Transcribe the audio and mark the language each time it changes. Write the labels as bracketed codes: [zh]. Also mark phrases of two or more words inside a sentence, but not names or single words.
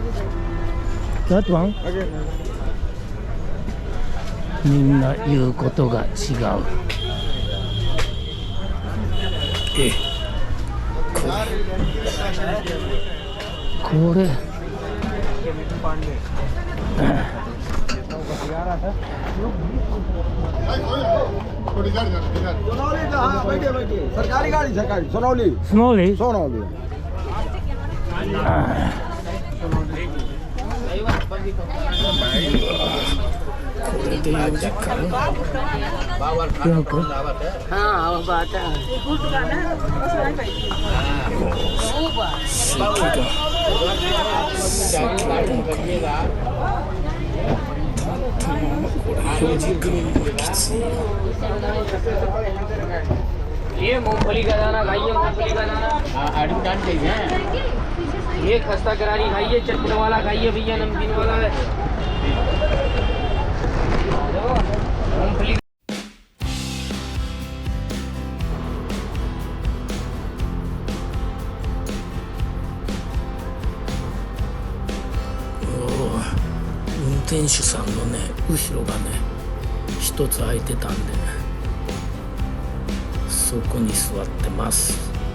[en] That one? [ja] みんな言うことが違う。これ [hi] सरकारी गाड़ी सरकारी सोनौली सोनौली सोनौली [ja] これで4時間 [hi] हाँ बात है ये मूंगफली का दाना खाइए मूंगफली का दाना आड़ू डाल चाहिए ये खस्ता करारी खाइए चटनी वाला खाइए भैया नमकीन वाला है मूंगफली [ja] 運転手さんのね後ろがね一つ空いてたんでねそこに座ってます。